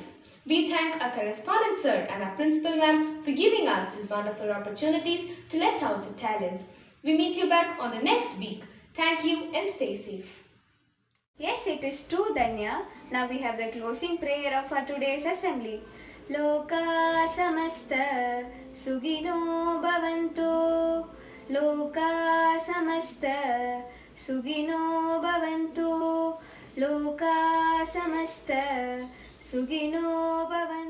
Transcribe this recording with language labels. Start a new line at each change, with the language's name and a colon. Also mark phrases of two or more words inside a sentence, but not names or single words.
English: We thank our correspondent sir and our principal ma'am for giving us these wonderful opportunities to let out our talents. We meet you back on the next week. Thank you and stay safe. Yes, it is true, Danya. Now we have the closing prayer of our today's assembly.
Sanskrit: Loka samasta sugino bhavantu. Loka samasta sugino bhavantu. Loka samasta sugino bhavantu.